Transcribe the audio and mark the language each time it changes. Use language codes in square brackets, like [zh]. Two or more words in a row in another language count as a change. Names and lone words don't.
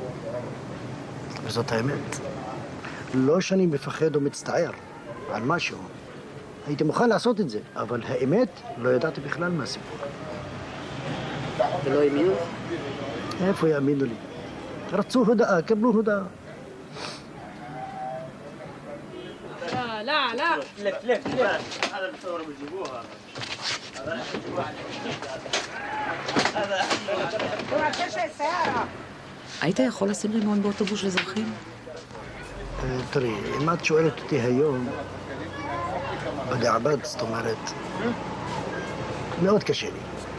[he] וזאת האמת. לא שאני מפחד או מצטער על משהו. הייתי מוכן לעשות את זה, אבל האמת לא ידעתי בכלל מהסיפור. ולא האמינו? איפה יאמינו לי? רצו הודעה, קבלו הודעה. [ar] لا لف هذا بتصور بيجيبوها [he] היית יכול לשים רימון באוטובוס אזרחים? תראי, אם את שואלת אותי היום, בדיעבד, זאת אומרת, מאוד קשה לי.